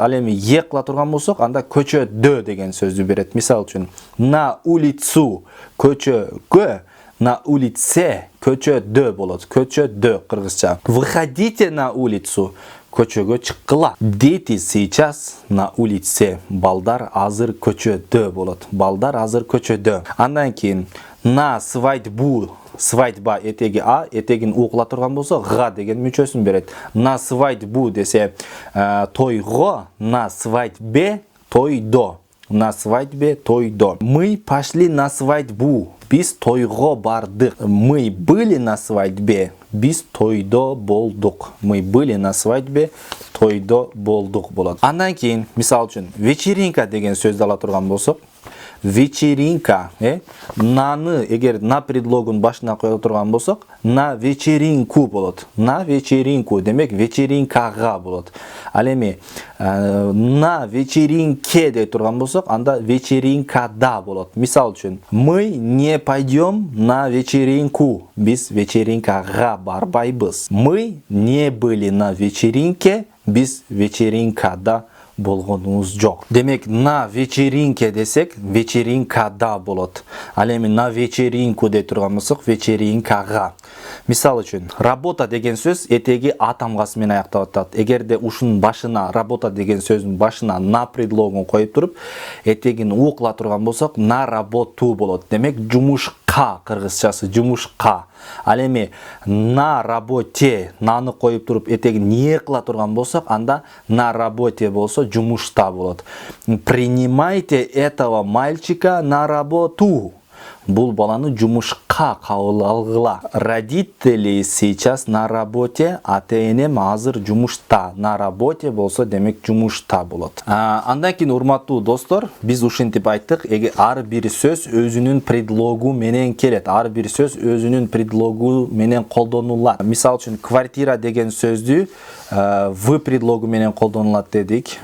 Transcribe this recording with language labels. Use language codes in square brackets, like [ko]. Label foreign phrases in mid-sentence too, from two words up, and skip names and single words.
[ky] Ал эми е кыла турган болсок, анда көчөдө деген сөздү берет. Мисал үчүн, [ru] на улицу [ky] көчөгө, [ru] на улице [ky] көчөдө болот. Көчөдө кыргызча. [ru] Выходите на улицу, [ky] көчөгө чыккыла. [ru] Дети сейчас на улице. [ky] Балдар азыр көчөдө болот. Балдар азыр көчөдө. Андан кийин [ru] на свадьбу. [ky] Свадьба этеги а, этегин у кыла турган болсо, га деген мүчөсүн берет. [ru] На свадьбу [ky] десе, тойго, [ru] на свадьбе тойдо. На свадьбе тойдо. Мы пошли на свадьбу. [ky] Биз тойго бардык. [ru] Мы были на свадьбе. [ky] Биз тойдо болдук. [ru] Мы были на свадьбе. [ky] Тойдо болдук болот. Андан кийин, мисал үчүн, вечеринка деген сөздү ала турган болсок, вечеринка, наны эгер на предлогун башына кое турган болсок, [ru] на вечеринку болот. На вечеринку [ky] демек вечеринкага болот. Ал эми [ru] на вечеринке [ky] дей турган болсок, анда вечеринкада болот. Мисал үчүн, [ru] мы не пойдем на вечеринку. [ky] Биз вечеринкага барбайбыз. [ru] Мы не были на вечеринке. [ky] Биз вечеринкада болгонубуз жок. Демек, [ru] на вечеринке [ky] десек, вечеринкада болот. Ал эми [ru] на вечеринку [ky] дей турган болсок, вечеринкага. Мисал үчүн, работа деген сөз этеги а тамгасы менен аякталып атат. Эгерде ушунун башына, работа деген сөздүн башына на предлогун коюп туруп, этегин у кыла турган болсок, [ru] на работу болот. [ky] Демек, жумушка кыргызчасы, жумушка. Ал эми [ru] на работе [ky] наны коюп туруп этегин не кыла турган болсок, анда [ru] на работе [ky] болсо жумушта болот. [ru] Принимайте этого мальчика на работу. [ky] бул баланы жумушка кабыл алгыла. [ru] Родители сейчас на работе, [ky] ата-энем азыр жумушта. [ru] На работе [ky] болсо демек жумушта болот. Андан кийин урматтуу достор, биз ушинтип айттык, ар бир сөз өзүнүн предлогу менен келет. Ар бир сөз өзүнүн предлогу менен колдонулат. Мисал үчүн квартира деген сөздү в предлогу менен колдонулат дедик.